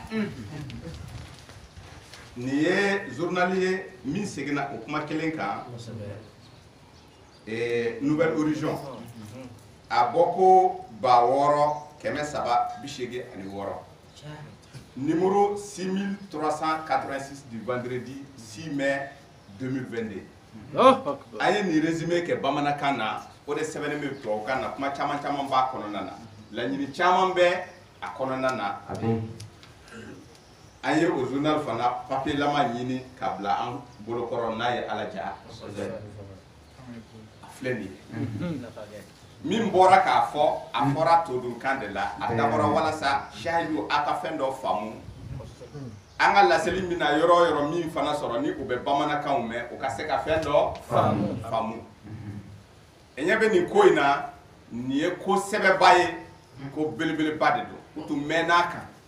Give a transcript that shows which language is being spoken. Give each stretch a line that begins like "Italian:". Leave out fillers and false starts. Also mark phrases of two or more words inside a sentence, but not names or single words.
Bambara: niye journalier min segina o kuma kelen kan
French: nouvelle horizon
Bambara: a boko ba woro keme saba bishege ani woro numéro 6386
French: du vendredi 6 mai 2022.
Bambara: Aye ni résumé ke bamanakan na o de sɛbɛnnen bɛ tubabukan na kuma caman caman b'a kɔnɔna na laɲini caman bɛ a kɔnɔna na an ye o journal fana papier lama ɲini ka bila an bolokɔrɔ n'a ye ala ja a filɛ nin ye min bɔra k'a fɔ a fɔra todunkan de la a dabɔra walasa sahidu a ka fɛn dɔ faamu an ka laseli min na yɔrɔ o yɔrɔ min fana sɔrɔ ni u bɛ bamanankanw mɛn u ka se ka fɛn dɔ faamu e ɲɛ bɛ nin ko in na nin ye ko sɛbɛba ye ko belebeleba de don u tun mɛnn'a kan